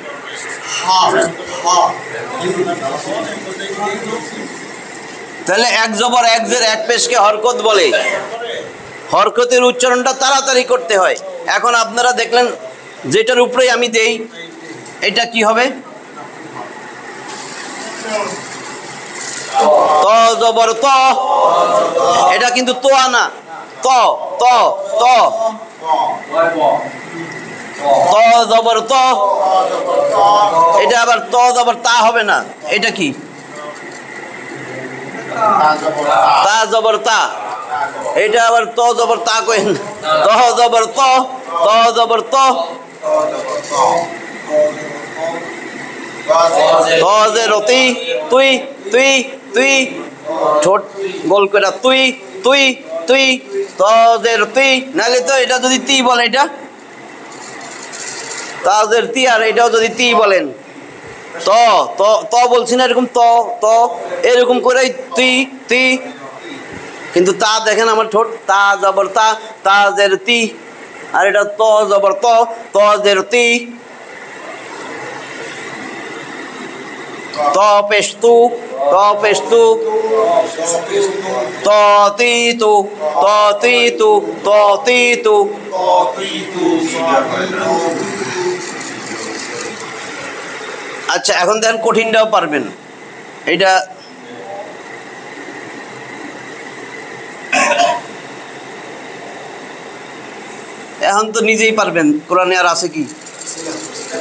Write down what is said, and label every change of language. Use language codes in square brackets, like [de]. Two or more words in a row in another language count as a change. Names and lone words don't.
[bn] তাহলে এক জবর এক জের এক পেশকে হরকত বলে। হরকতের উচ্চারণটা তাড়াতাড়ি করতে হয়। এখন আপনারা দেখলেন যেটার উপরেই আমি দেই, এটা কি হবে? ত জবর ত, এটা কিন্তু তো আনা, ত ত ত, ত জবর ত, এটা আবার ত জবর তা হবে না, এটা কি? তা জবর তা, এটা আবার ত জবর তা কইন, ত জবর ত, ত জবর ত, ত যে রতি, তুই তুই তুই, ঠোঁট গোল করে, তুই তুই তুই, ত যে রতি। নাহলে তো এটা যদি তি বলে, এটা তাজের তি, আর এটাও যদি তি বলেন, ত ত ত বলছি না, এরকম ত ত, এরকম করে তি তি। কিন্তু তা দেখেন আমার ঠোঁট, তা জবর তা, তাজের তি, আর এটা ত জবর ত, তজের তি। ত পেশ তু, ত পেশ তু, ত তি তু, ত তি তু, ত তি তু। আচ্ছা, এখন দেখেন কঠিনটাও পারবেন। এটা এখন তো নিজেই পারবেন, কোরআনে আর আছে কি?